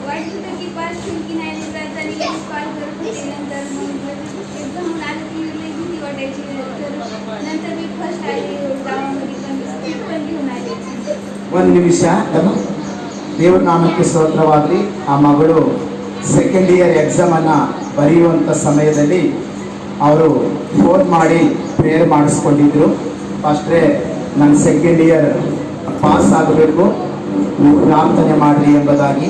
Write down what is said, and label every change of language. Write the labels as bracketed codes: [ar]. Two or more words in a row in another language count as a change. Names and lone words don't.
[mr] माहित होतं की पास होईल की नाही रिझल्ट आणि लगेच कॉल करत होते. नंतर मग एक्झाम आली की लई भीती वाटायची. तर नंतर मी फर्स्ट आले गावामध्ये पण स्टेप पण घेऊन आले. [kn] ಒಂದು ನಿಮಿಷ ದೇವ್ರ ನಾಮಕ್ಕೆ ಸ್ತೋತ್ರವಾಗಲಿ. ಆ ಮಗಳು [en] second year [kn] ಎಕ್ಸಾಮನ್ನು ಬರೆಯುವಂಥ ಸಮಯದಲ್ಲಿ ಅವರು ಫೋನ್ ಮಾಡಿ ಪ್ರೇಯರ್ ಮಾಡಿಸ್ಕೊಂಡಿದ್ರು. ಫಸ್ಟ್ರೇ ನನ್ನ [en] second year pass [kn] ಆಗಬೇಕು, ನೀವು ಪ್ರಾರ್ಥನೆ ಮಾಡಿರಿ ಎಂಬುದಾಗಿ.